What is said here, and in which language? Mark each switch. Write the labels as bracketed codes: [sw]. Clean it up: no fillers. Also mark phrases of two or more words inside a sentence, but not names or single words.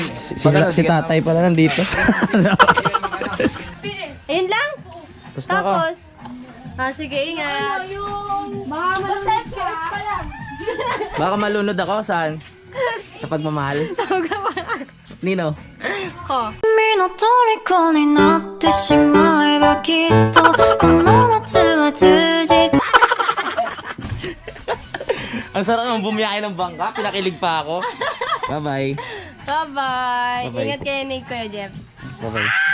[tl] si tatay pala nandito. Ayun lang? Tapos na ako. Tapos? Sige, ingat. Baka malunod ka. Baka malunod ako, saan? Sa pagmamahal? Nino? Ko. [ja] 君の虜になってしまえばきっとこの夏は充実 [tl] Ang sarap naman bumiyahe ng bangka, pinakilig pa ako. Bye-bye. Bye-bye. Bye-bye. Ingat kayo ni Kuya Jeff. Bye-bye.